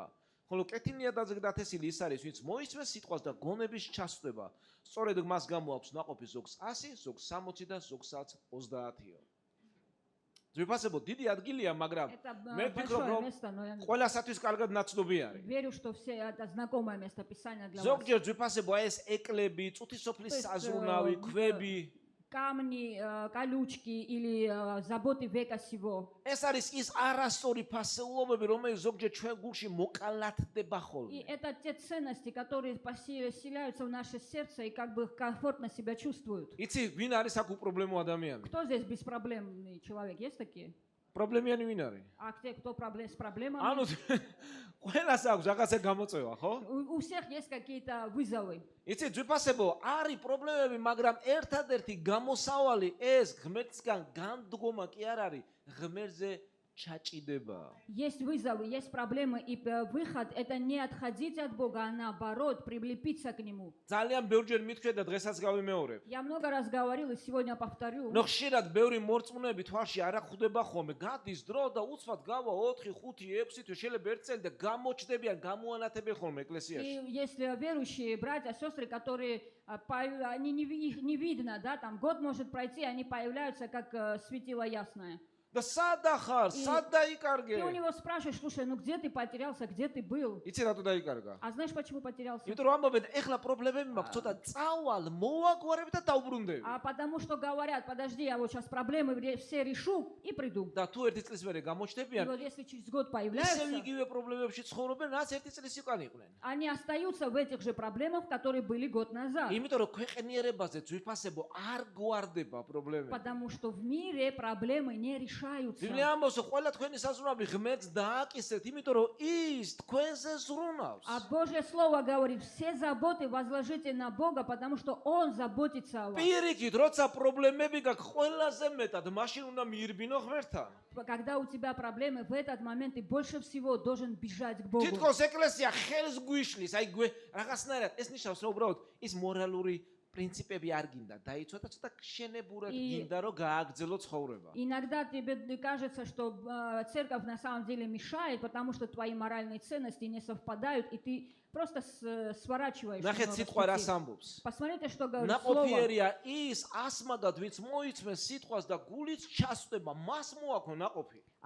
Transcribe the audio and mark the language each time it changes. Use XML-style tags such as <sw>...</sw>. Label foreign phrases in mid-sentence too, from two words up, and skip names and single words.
<ka>ხოლო კეთილნიადაზე დათესილი ის არის, ვინც მოისმეს სიტყვას და გონების ჩასწვდება. სწორედ მას გამოაქვს ნაყოფი ზოგს 100, ზოგს 60 და ზოგსაც 30-ო. ძვირფასებო, დიდი ადგილია, მაგრამ მე ვფიქრობ, რომ ყველასათვის კარგად ნაცნობი არის.</ka> <ru>Верю, что все это знакомое место Писания для вас.</ru> <ka>ზოგჯერ ძვირფასებო, ეს ეკლები, წუთისოფლის საზრუნავი, ქვები,</ka> <ru>камни, колючки или заботы века сего.</ru> <ka>ეს არის ის არასწორი ფასეულობები, რომელიც ზოგჯერ ჩვენ გულში მოკალათდება</ka> <ru>И</ru> <ka>ხოლმე.</ka> <ru>это те ценности, которые поселяются в наше сердце и как бы комфортно себя чувствуют.</ru> <ka>იცი, ვინ არის აქ უპრობლემო ადამიანი?</ka> <ru>Кто здесь беспроблемный человек? Есть такие?</ru> <ka>პრობლემიანი ვინ არის?</ka> <ru>А те, кто с проблемами?</ru> <ka>ანუ ყველას აქვს რაღაცა გამოწვევა, ხო?</ka> <ru>У всех есть какие-то вызовы.</ru> <ka>იცი, ძვირფასებო, არის პრობლემები, მაგრამ ერთადერთი გამოსავალი ეს ღმერთისგან განდგომა კი არ არის, ღმერთზე ჩაჭიდება.</ka> <ru>Есть вызовы, есть проблемы, и выход это не отходить от Бога, а наоборот прилепиться к Нему.</ru> <ka>ძალიან ბევრჯერ მithქვია და დღესაც გავიმეორებ.</ka> <ru>Я много раз говорил и сегодня повторю.</ru> <ka>ნუ ხშირად ბევრი მორწმუნეები თვალში არ ხვდება ხოლმე. გადის дро და уცბად გავა 4, 5, 6 თვე შეიძლება ერთ წელი და გამოჩდებიან, გამოანათებენ ხოლმე ეკლესიაში.</ka> <ru>И если верующие братья, сестры, которые их не видно, да, там год может пройти, они появляются как светило ясное.</ru> <ka>და სად ახარ? სად დაიკარგე?</ka> <ru>Ты у него спрашиваешь, слушай, ну где ты потерялся, где ты был?</ru> <ka>იცი რატო დაიკარგა?</ka> <ru>А знаешь, почему потерялся?</ru> <ka>იმიტომ რომ ამბობენ, ეხლა პრობლემები მაქვს, ცოტა წავალ, მოვაგვარებ და დავბრუნდები.</ka> <ru>А потому что говорят, подожди, я вот сейчас проблемы все решу и приду.</ru> <ka>და თუ ერთი წლის მერე</ka> <ru>И</ru> <ka>გამოჩდებიან,</ka> <ru>вот если через год</ru> <ka>ისევ</ka> <ru>появляются,</ru> <ka>იგივე პრობლემებში ცხოვრობენ, რაც ერთი წლის უკან იყვნენ.</ka> <ru>они остаются в этих же проблемах, которые были год назад.</ru> <ka>იმიტომ რომ ქვეყნიერებაზე ძვირფასებო არ გვარდება პრობლემები.</ka> <ru>Потому что в мире проблемы не решаются.</ru> <ka>ბიბლია ამბობს, რომ ყველა თქვენი საზრუნავი ღმერთს დააკისრეთ, იმიტომ რომ ის თქვენზე ზრუნავს.</ka> <ru>А Божье Слово говорит, все заботы возложите на Бога, потому что Он заботится о вас.</ru> <ka>პირიქით, როცა პრობლემები გაქვს ყველაზე მეტად, მაშინ უნდა მიირბინო ღმერთთან.</ka> <ru>Когда у тебя проблемы, в этот момент ты больше всего должен бежать к Богу.</ru> <ka>თითქოს ეკლესია ხელს გვიშლის, აი რაღაცნაირად ეს ნიშნავს, რომ უბრალოდ ის მორალური პრინციპები არ გინდა დაიცვა და ცოტა შენებურად გინდა რომ გააგრძელო ცხოვრება.</ka> <ru>Иногда тебе кажется, что церковь на самом деле мешает, потому что твои моральные ценности не совпадают, и ты просто сворачиваешь.</ru> <ka>ნახეთ სიტყვა რას ამბობს.</ka> <ru>Посмотрите, что говорит Слово.</ru> <ka>ნაყოფიერია ის ასმაგად, ვინც მოიწმეს ситყვას და გულით ჩასწდება, მას მოაქვს ნაყოფი.</ka>